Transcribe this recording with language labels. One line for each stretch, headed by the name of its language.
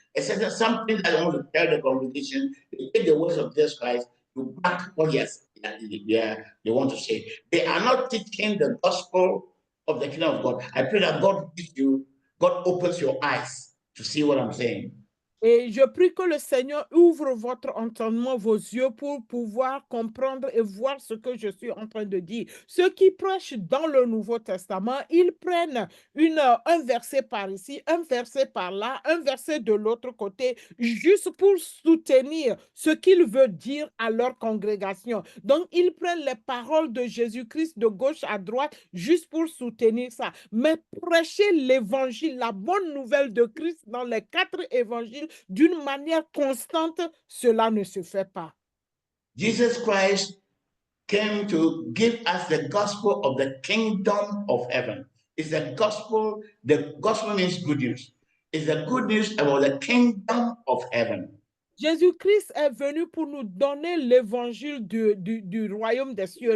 English: It's something that I want to tell the congregation. They take the words of Jesus Christ to back what they want to say. They are not teaching the gospel of the kingdom of God. I pray that God opens your eyes to see what I'm saying.
French: Et je prie que le Seigneur ouvre votre entendement, vos yeux, pour pouvoir comprendre et voir ce que je suis en train de dire. Ceux qui prêchent dans le Nouveau Testament, ils prennent un verset par ici, un verset par là, un verset de l'autre côté, juste pour soutenir ce qu'il veut dire à leur congrégation. Donc, ils prennent les paroles de Jésus-Christ de gauche à droite, juste pour soutenir ça. Mais prêcher l'évangile, la bonne nouvelle de Christ dans les 4 évangiles, d'une manière constante, cela ne se fait pas.
English: Jesus Christ came to give us the gospel of the kingdom of heaven. It's the gospel means good news. It's the good news about the kingdom of heaven.
French: Jésus-Christ est venu pour nous donner l'évangile du royaume des cieux.